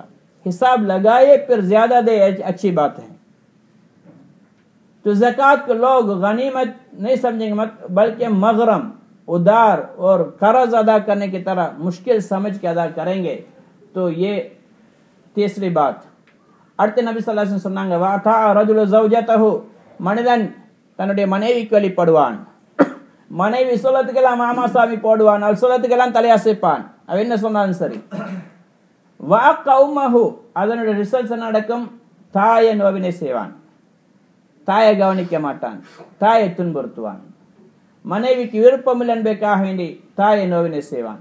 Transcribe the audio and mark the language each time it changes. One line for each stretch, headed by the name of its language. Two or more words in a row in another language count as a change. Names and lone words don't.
Hindi: हिसाब लगाए फिर ज़्यादा दे, अच्छी बात है। तो ज़कात को लोग गनीमत नहीं समझेंगे, बल्कि मगरम, उदार और कर्ज अदा करने की तरह मुश्किल समझ के अदा करेंगे। तो ये तीसरी बात।
Tamil: அடுத்து நபி
Arabic: صلى الله عليه وسلم
Tamil: சொன்னாங்க,
Arabic: وأطاع الرجل زوجته,
Tamil: மனிதன் தன்னுடைய மனைவிக்கு வழிபடுவான். மனைவி சொல்லத்துக்கெல்லாம் மாமா சாமி போடுவான், அவள் சொல்லத்துக்கெல்லாம் தலையசைப்பான், அவன் என்ன சொன்னாலும் சரி.
Arabic: وعق أمه,
Tamil: அதனுடைய ரிசல்ட்ஸ் நடக்கும், தாயை நோவினை செய்வான், தாயை கவனிக்க மாட்டான், தாயை துன்புறுத்துவான், மனைவிக்கு விருப்பமில்லை என்பதற்காக வேண்டி தாயை நோவினை செய்வான்.